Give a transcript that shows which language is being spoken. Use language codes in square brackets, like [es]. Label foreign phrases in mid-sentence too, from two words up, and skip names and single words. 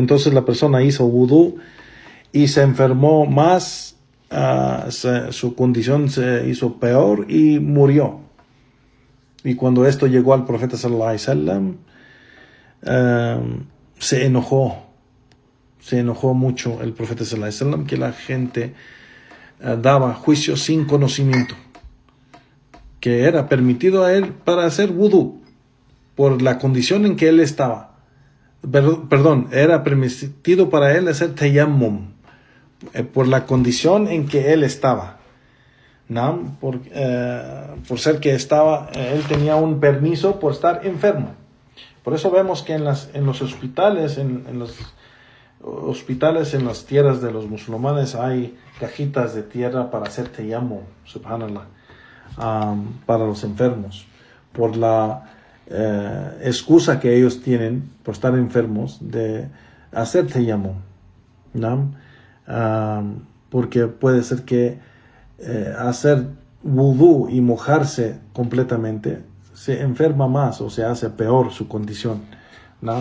[es] Entonces la persona hizo wudú y se enfermó más, su condición se hizo peor y murió. Y cuando esto llegó al profeta [ar] صلى الله عليه وسلم, [es] se enojó mucho el profeta [ar] صلى الله عليه وسلم [es] que la gente daba juicio sin conocimiento, que era permitido a él para hacer wudú por la condición en que él estaba. Perdón, era permitido para él hacer tayammum por la condición en que él estaba, ¿no? Por ser que él tenía un permiso por estar enfermo. Por eso vemos que en los hospitales, en las tierras de los musulmanes hay cajitas de tierra para hacer tayammum, subhanallah, para los enfermos, por la excusa que ellos tienen por estar enfermos de hacer tayammum, ¿no? Porque puede ser que hacer wudú y mojarse completamente se enferma más o se hace peor su condición, ¿no?